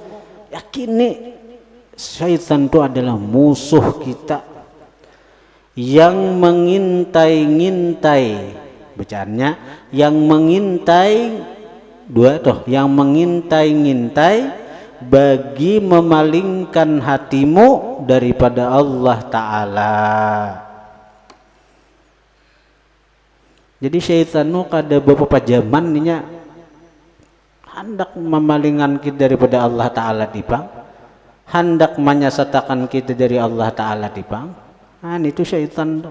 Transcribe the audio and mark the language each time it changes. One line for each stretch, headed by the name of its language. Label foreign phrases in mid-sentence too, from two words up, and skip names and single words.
Indonesian: Yakini syaitan itu adalah musuh kita yang mengintai-ngintai, bacaannya yang mengintai dua tuh, yang mengintai-ngintai bagi memalingkan hatimu daripada Allah Ta'ala.
Banjar: Jadi syaitan nu kada beberapa zaman ninya hendak memalingan kita daripada Allah Ta'ala dipang, hendak menyesatakan kita dari Allah Ta'ala dipang.
Indonesian: Nah itu syaitan.